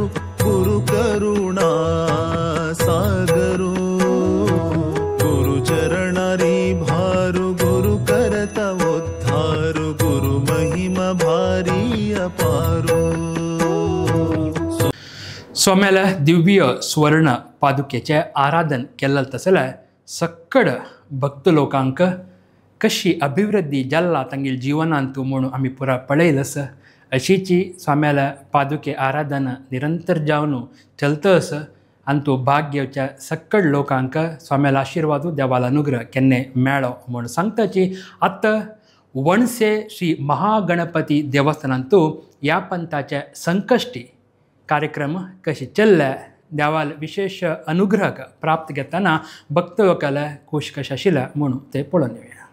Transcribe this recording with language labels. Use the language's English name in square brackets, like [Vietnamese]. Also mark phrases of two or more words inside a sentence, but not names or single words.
[Marathi] गुरु करुणा सागरु गुरु चरणारी भारु गुरु करत उद्धारु गुरु महिमा भारी अपारू [Konkani] स्वाम्याला दिव्य स्वर्ण पादुकेचे आराधन केल्लें तसल्या सक्कड भक्त लोकांक कशी अभिवृद्धी जाल्ला तांगेल जिवनांतू म्हणून आमी पुरा पळयलस अशीची स्वाम्याला पादुके आराधना निरंतर जावन चलतस आनी तूं भाग घेवच्या सक्कड लोकांक स्वाम्याला आशिर्वादू देवाला अनुग्रह केन्ने मेळ्ळो म्हूण सांगताची आतां वणसे श्री महागणपती देवस्थानांतू ह्या पंथाचे संकश्टी कार्यक्रम कशे चल्ले देवाल विशेष अनुग्रह प्राप्त घेतना भक्त लोकांना खूश कशें आशिल्लें म्हणून ते पळोवन येवया.